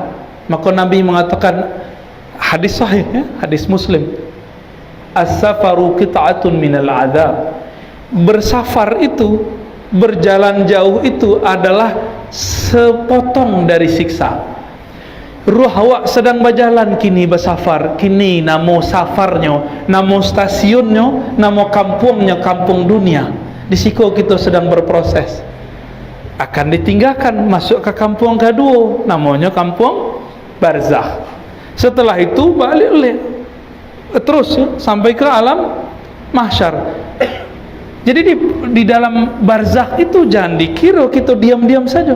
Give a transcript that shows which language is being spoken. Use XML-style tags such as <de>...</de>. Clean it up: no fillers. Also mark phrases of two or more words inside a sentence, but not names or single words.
<id>Maka Nabi mengatakan, hadis sahih ya, hadis Muslim,</id> <ar>السفر قطعة من العذاب.</ar> <id>Bersafar itu, berjalan jauh itu adalah sepotong dari siksa.</id> <min>Ruh awak sedang berjalan kini bersafar, kini namo safarnya, namo stasiunnya, namo kampungnya, kampung dunia.</min> <id>Di situ kita sedang berproses. Akan ditinggalkan masuk ke kampung kedua, namanya kampung barzakh. Setelah itu balik terus ya, sampai ke alam mahsyar. Jadi di dalam barzakh itu jangan dikira kita diam-diam saja.</id>